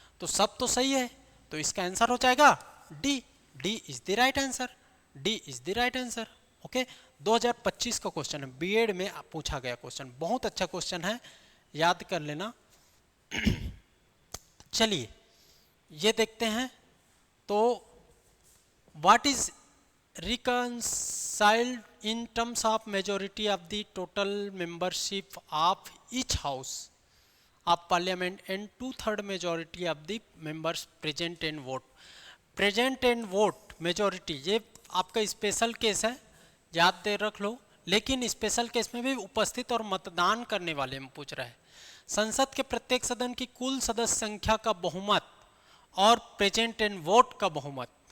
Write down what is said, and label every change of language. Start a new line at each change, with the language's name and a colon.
Hindi: तो सब तो सही है, तो इसका आंसर हो जाएगा D.
English: D is the right answer, D is the right answer.
Hindi: Okay, 2025 का क्वेश्चन है, बीएड में पूछा गया क्वेश्चन, बहुत अच्छा क्वेश्चन है, याद कर लेना। चलिए ये देखते हैं।
English: तो what is reconciled in terms of majority of the total membership of each house of parliament and 2/3 majority of the members present and vote। present and vote majority
Hindi: ये आपका स्पेशल केस है, याद दे रख लो, लेकिन स्पेशल केस में भी उपस्थित और मतदान करने वाले में पूछ रहा है। संसद के प्रत्येक सदन की कुल सदस्य संख्या का बहुमत और प्रेजेंट एंड वोट का बहुमत।